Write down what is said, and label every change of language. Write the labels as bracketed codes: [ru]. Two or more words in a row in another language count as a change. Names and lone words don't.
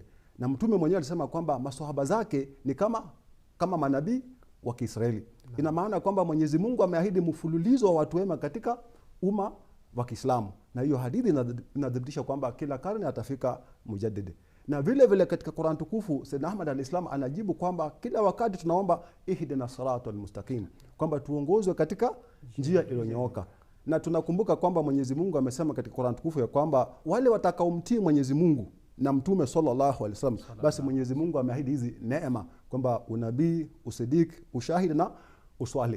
[sw] Na Mtume mwenyewe alisema kwamba maswahaba zake ni kama manabii wa Kiisraeli. Ina maana kwamba Mwenyezi Mungu ameahidi mfululizo wa watu wema katika umma wa Kiislamu. Na hiyo hadithi inadhibitisha kwamba kila karne atafika mujaddid. Na vile vile katika Qur'an tukufu Sayyidna Ahmad al-Islam anajibu kwamba kila wakati tunaomba [ar] اهدنا الصراط المستقيم, [sw] kwamba tuongozwe katika njia iliyonyooka. Na tunakumbuka kwamba Mwenyezi Mungu amesema katika Qur'an tukufu ya kwamba wale watakaomtii Mwenyezi Mungu na Mtume [ar] صلى الله عليه وسلم, [sw] basi Mwenyezi Mungu ameahidi hizi neema kwamba unabii, usidik, ushahidi na uswali.